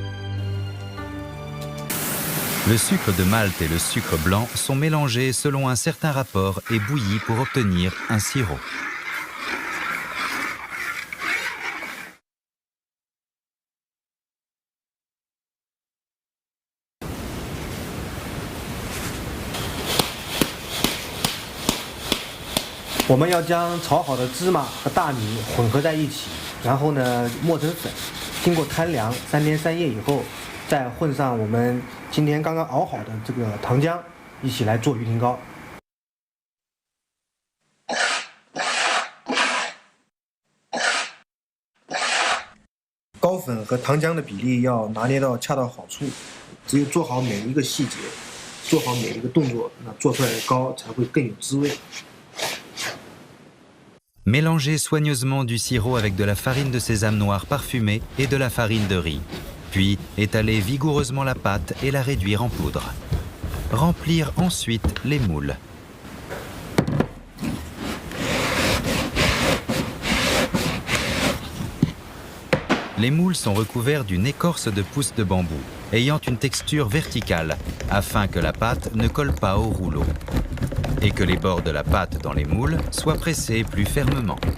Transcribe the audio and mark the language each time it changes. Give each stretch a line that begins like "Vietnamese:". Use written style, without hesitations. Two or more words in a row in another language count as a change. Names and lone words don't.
French: Le sucre de Malte et le sucre blanc sont mélangés selon un certain rapport et bouillis pour obtenir un sirop.
Chinese: On 们要将炒好的芝麻和大米混合在一起，然后呢磨成粉，经过摊凉3天3夜以后，再混上我们今天刚刚熬好的这个糖浆，一起来做鱼蹄糕。糕粉和糖浆的比例要拿捏到恰到好处，只有做好每一个细节，做好每一个动作，那做出来的糕才会更有滋味。
French: Mélangez soigneusement du sirop avec de la farine de sésame noire parfumée et de la farine de riz. Puis étaler vigoureusement la pâte et la réduire en poudre. Remplir ensuite les moules. Les moules sont recouverts d'une écorce de pousse de bambou, ayant une texture verticale, afin que la pâte ne colle pas au rouleau, et que les bords de la pâte dans les moules soient pressés plus fermement.